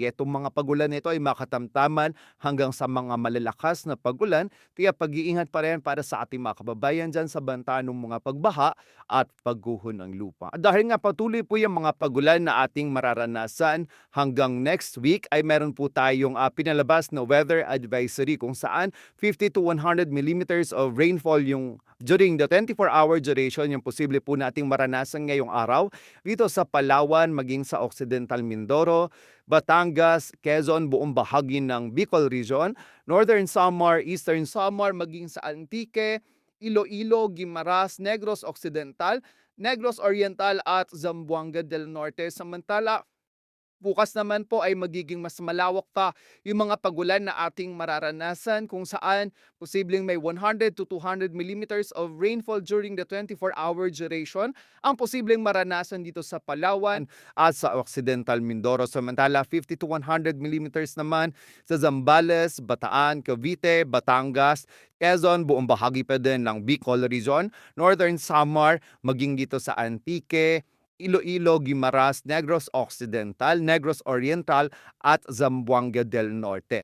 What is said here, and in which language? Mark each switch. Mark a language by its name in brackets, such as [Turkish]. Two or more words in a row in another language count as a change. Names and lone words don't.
[Filipino] Itong mga pagulan nito ay makatamtaman hanggang sa mga malalakas na pagulan, kaya pag-iingat pa rin para sa ating mga kababayan dyan sa banta ng mga pagbaha at pagguho ng lupa. At dahil nga patuloy po yung mga pagulan na ating mararanasan hanggang [English] next week, [Filipino] ay meron po tayong pinalabas na [English] weather advisory [Filipino] kung saan [English] 50 to 100 millimeters of rainfall [Filipino] yung [English] during the 24-hour duration [Filipino] yung posible po nating maranasan ngayong araw dito sa Palawan, maging sa Occidental Mindoro, Batangas, Quezon, buong bahagi ng Bicol region, Northern Samar, Eastern Samar, maging sa Antique, Iloilo, Guimaras, Negros Occidental, Negros Oriental at Zamboanga del Norte. Samantala, bukas naman po ay magiging mas malawak pa yung mga pagulan na ating mararanasan, kung saan posibleng may [English] 100 to 200 millimeters of rainfall during the 24-hour duration [Filipino] ang posibleng maranasan dito sa Palawan at sa Occidental Mindoro. Samantala [English] 50 to 100 millimeters [Filipino] naman sa Zambales, Bataan, Cavite, Batangas, Quezon, buong bahagi pa din ng Bicol region, Northern Samar, maging dito sa Antique, Iloilo, Guimaras, Negros Occidental, Negros Oriental at Zamboanga del Norte.